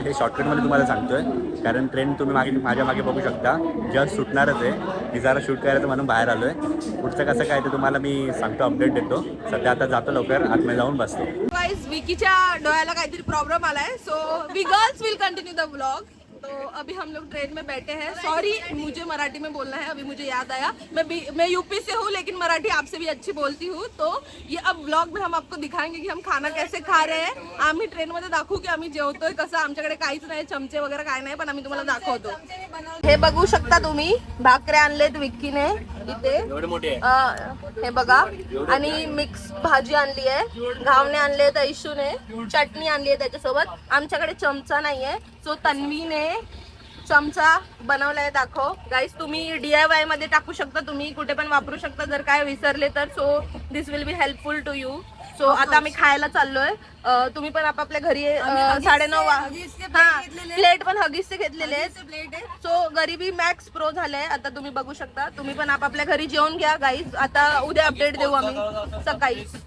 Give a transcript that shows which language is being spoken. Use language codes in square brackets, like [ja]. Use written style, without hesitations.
[mr] हे शॉर्टकटमध्ये तुम्हाला सांगतोय, कारण ट्रेन तुम्ही माझ्या मागे बघू शकता, जस्ट सुटणारच आहे. मी जरा शूट करायचं म्हणून बाहेर आलो आहे. पुढचं कसं काय ते तुम्हाला मी सांगतो, अपडेट देतो. सध्या आता जातो लवकर, आतमध्ये जाऊन बसतो. [en] guys, [mr] विकीच्या डोळ्याला काहीतरी प्रॉब्लेम आलाय, [en] So we girls will continue the vlog. [hi] तो अभी हम लोग ट्रेन में बैठे हैं. सॉरी, मुझे मराठी में बोलना है, अभी मुझे याद आया. मैं यूपी से हूँ, लेकिन मराठी आपसे भी अच्छी बोलती हूँ. तो ये अब व्लॉग में हम आपको दिखाएंगे कि हम खाना कैसे खा रहे हैं. [mr] आम्ही ट्रेन मध्ये दाखवू की आम्ही जेवतोय कसं. आमच्याकडे काहीच नाही, चमचे वगैरे काय नाही, पण आम्ही तुम्हाला दाखवतो. हे बघू शकता तुम्ही, भाकरे आणलेत विक्कीने इथे, हे बघा. आणि मिक्स भाजी आणली आहे, घावणे आणलेत ऐशूने, चटणी आणली आहे त्याच्यासोबत. आमच्याकडे चमचा नाहीये, सो तन्वीने चमचा बनवलाय. दाखव गाईस, तुम्ही DIY मध्ये टाकू शकता, तुम्ही कुठे पण वापरू शकता जर काय विसरले तर. [en] So this will be helpful to you. [mr] So आता आम्ही खायला चाललोय. तुम्ही पण आपापल्या घरी 9:30 प्लेट पण हगीजचे घेतलेले आहेत. सो गरिबी मॅक्स प्रो झाले. आता तुम्ही बघू शकता, तुम्ही पण आपापल्या घरी जेवून घ्या गाईज. आता उद्या अपडेट देऊ आम्ही सकाळी.